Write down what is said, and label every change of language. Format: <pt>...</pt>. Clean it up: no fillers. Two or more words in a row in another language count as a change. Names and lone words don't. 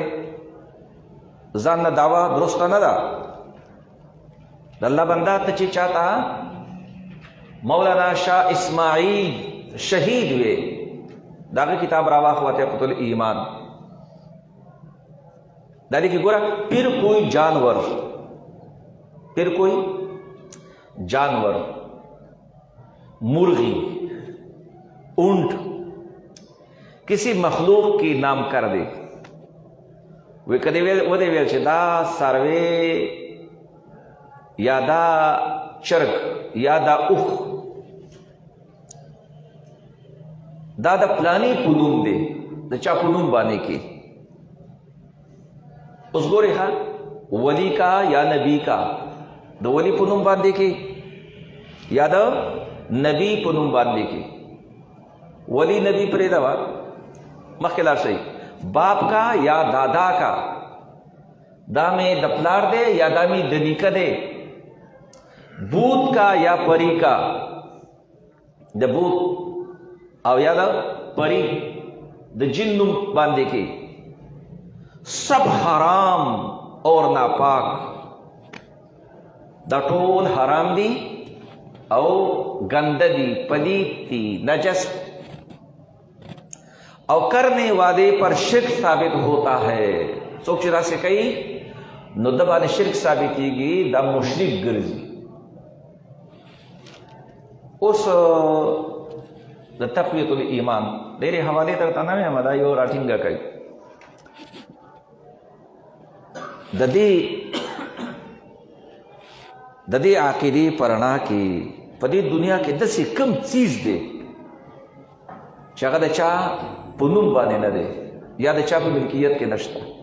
<ps>ځان نه دعوه درسته نه ده. د الله بنده ته چې چاته مولانا شاه اسماعیل شهید وې، د هغه کتاب راواخله تقویة الایمان. دا لیکي ګوره،</ps> <ur>پھر کوئی جانور، پھر کوئی جانور، مرغی، اونٹ کسی مخلوق کی نام کر دے.</ur> <ps>وی کدی ودی ویل چې دا سروے یا دا چرګ یا دا اوښ دا د پلانی په نوم دی، د چا په نوم باندې کې. اوس ګورئ ښه،</ps> <ur>ولی کا یا نبی کا،</ur> <ps>د ولی په نوم باندې کې یا د نبی په نوم باندې کې. ولی نبی پرېږده وه، مخکې لاړ شئ.</ps> <ur>باپ کا یا دادا کا،</ur> <ps>دا مې د پلار دی یا دا مې د نیکه دی.</ps> <ur>بوت کا یا پری کا،</ur> <ps>د بوت او یا د پری. د جن نوم باندې کې</ps> <ur>سب حرام اور ناپاک</ur> <ps>دا ټول حرام دي او گنده دي، پلید دي، نجس، او</ps> <ur>کرنے والے پر شرک ثابت ہوتا ہے.</ur> <ps>څوک چې داسې کوي نو د باندې شرک ثابتېږي، دا مشرک ګرځي. اوس د تقویت الایمان ډېرې حوالې درته نه وایم، دا یو راټینګه کوي. د دې عقیدې په رڼا کې په دې دنیا کې داسې کم څیز دی چې هغه د چا په نوم باندې نه دی یا د چا په ملکیت کې نشته.</ps>